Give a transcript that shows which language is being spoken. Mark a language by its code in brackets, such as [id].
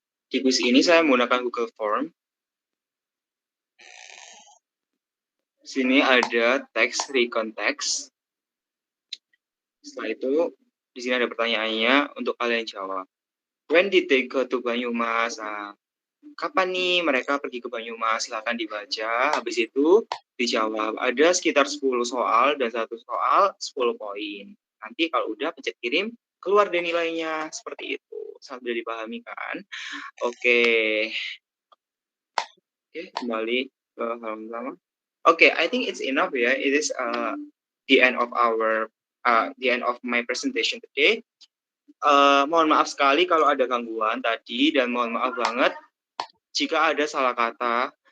[id] Di quiz ini saya menggunakan Google Form. Sini ada teks recontext. Setelah itu, di sini ada pertanyaannya untuk kalian jawab. [en] When did they go to Banyumas? [id] Kapan nih mereka pergi ke Banyumas? Silakan dibaca. Habis itu dijawab. Ada sekitar 10 soal dan satu soal 10 poin. Nanti kalau udah pencet kirim, keluar deh nilainya. Seperti itu. Sambil dipahami kan? Oke. Oke, kembali ke halaman pertama. [en] Oke, I think it's enough ya. It is the end of my presentation today. [id] Mohon maaf sekali kalau ada gangguan tadi dan mohon maaf banget jika ada salah kata.